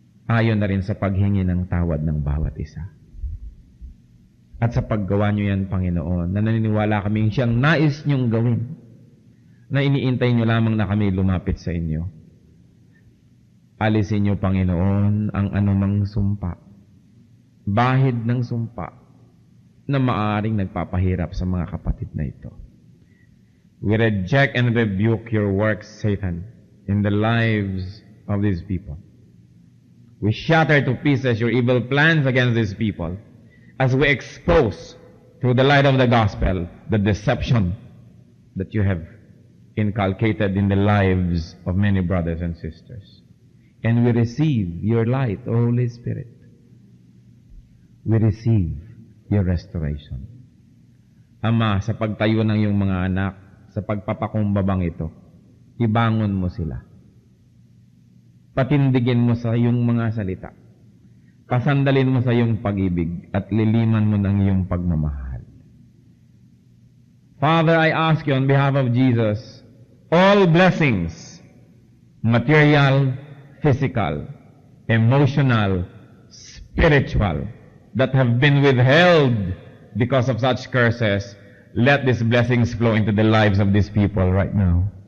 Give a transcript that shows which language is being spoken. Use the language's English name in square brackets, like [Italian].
[Filipino] Ayon na rin sa paghingi ng tawad ng bawat isa. At sa paggawa niyo yan, Panginoon, na naniniwala kaming siyang nais niyong gawin, na iniintay niyo lamang na kami lumapit sa inyo. Alisin niyo, Panginoon, ang anumang sumpa, bahid ng sumpa, na maaring nagpapahirap sa mga kapatid na ito. [English] We reject and rebuke your works, Satan, in the lives of these people. We shatter to pieces your evil plans against these people as we expose through the light of the gospel the deception that you have inculcated in the lives of many brothers and sisters. And we receive your light, O Holy Spirit. We receive your restoration. [Filipino] Ama, sa pagtayo ng iyong mga anak, sa pagpapakumbabang ito, ibangon mo sila. Patindigin mo sa iyong mga salita. Pasandalin mo sa iyong pag-ibig at liliman mo ng iyong pagmamahal. [English] Father, I ask you on behalf of Jesus, all blessings, material, physical, emotional, spiritual, that have been withheld because of such curses, let these blessings flow into the lives of these people right now.